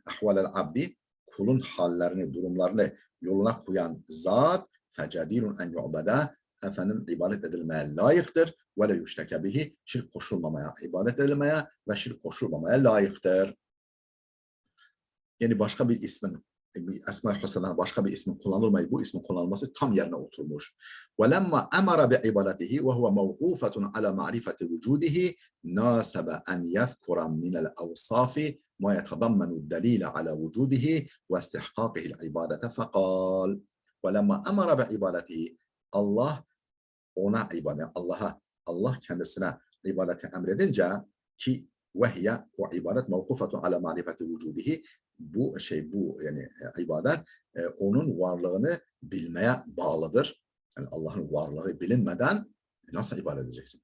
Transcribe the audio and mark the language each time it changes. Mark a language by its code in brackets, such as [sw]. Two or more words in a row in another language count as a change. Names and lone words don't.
[ar] أحوال العبد [tr] kulun hallerini, durumlarını yoluna koyan zat [ar] فجدير أن يعبد [tr] efendim ibadet edilmeye layıktır ve [ar] لا يشترك به [tr] şirk koşulmamaya, ibadet edilmeye ve şirk koşulmamaya layıktır. Yani başka bir ismin Esma-i Hüsna'dan başka bir ismin kullanılmayıp bu ismin kullanılması tam yerine oturmuş. [ar] وَلَمَّا أَمَرَ بِعِبَادَتِهِ وَهُوَ مَوْقُوفَةٌ عَلَى مَعْرِفَةِ وُجُودِهِ نَاسَبَ أَنْ يَذْكُرَ مِنَ الْأَوْصَافِ مَا يَتَضَمَّنُ الدَّلِيلَ عَلَى وُجُودِهِ وَاسْتِحْقَاقِهِ الْعِبَادَةَ فَقَالَ وَلَمَّا أَمَرَ بِعِبَادَتِهِ [tr] Allah kendisine ibadeti emredince ki vehye o ibadet [ar] موقوفة على معرفة وجوده [tr] bu yani ibadet onun varlığını bilmeye bağlıdır. Yani Allah'ın varlığı bilinmeden nasıl ibadet edeceksin?